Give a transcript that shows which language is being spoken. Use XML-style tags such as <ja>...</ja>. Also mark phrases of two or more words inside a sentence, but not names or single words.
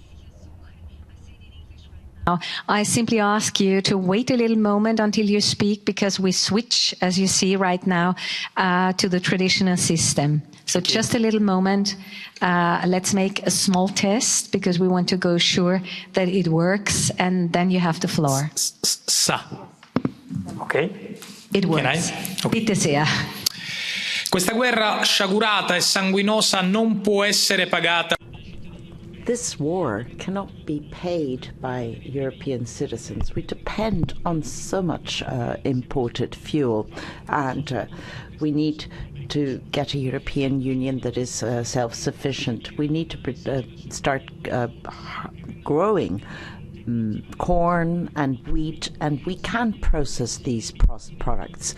<en>I simply ask you to wait a little moment until you speak, because we switch, as you see right now, to the traditional system. So just a little moment. Let's make a small test, because we want to go sure that it works, and then you have the floor. Okay. It works.</en> <de>Bitte sehr.</de> <it>Questa guerra sciagurata e sanguinosa non può essere pagata.</it> <en>This war cannot be paid by European citizens. We depend on so much imported fuel, and we need to get a European Union that is self-sufficient. We need to start growing corn and wheat, and we can process these products.</en>